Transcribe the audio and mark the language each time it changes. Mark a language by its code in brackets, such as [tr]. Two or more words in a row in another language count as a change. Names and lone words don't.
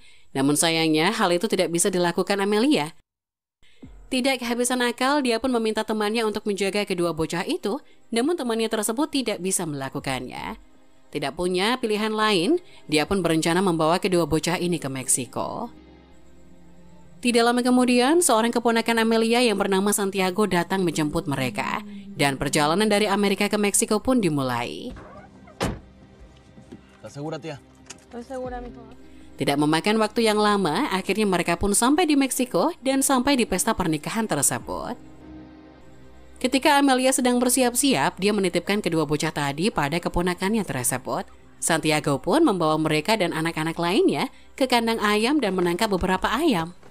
[id] Namun sayangnya, hal itu tidak bisa dilakukan Amelia. Tidak kehabisan akal, dia pun meminta temannya untuk menjaga kedua bocah itu, namun temannya tersebut tidak bisa melakukannya. Tidak punya pilihan lain, dia pun berencana membawa kedua bocah ini ke Meksiko. Tidak lama kemudian, seorang keponakan Amelia yang bernama Santiago datang menjemput mereka, dan perjalanan dari Amerika ke Meksiko pun dimulai. [es] ¿Estás segura, tía? Estoy segura, mijo. [id] Tidak memakan waktu yang lama, akhirnya mereka pun sampai di Meksiko dan sampai di pesta pernikahan tersebut. Ketika Amelia sedang bersiap-siap, dia menitipkan kedua bocah tadi pada keponakannya tersebut. Santiago pun membawa mereka dan anak-anak lainnya ke kandang ayam dan menangkap beberapa ayam.